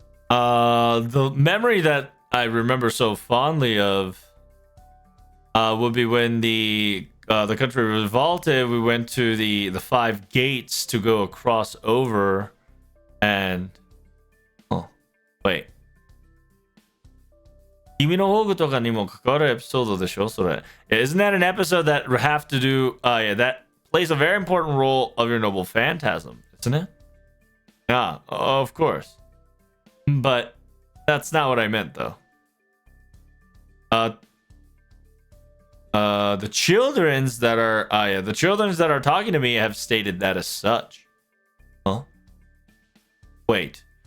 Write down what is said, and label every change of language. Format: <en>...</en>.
<en>The memory that I remember so fondly of would be when the country revolted. We went to the 5 gates to go across over, and wait.</en> <ja>君の宝具とかにも関わるエピソードでしょそれ.</ja> <en>Isn't that an episode that have to do yeah, that plays a very important role of your noble phantasm, isn't it? Yeah, of course. But that's not what I meant though. The children's that are talking to me have stated that as such. Huh? Wait.</en>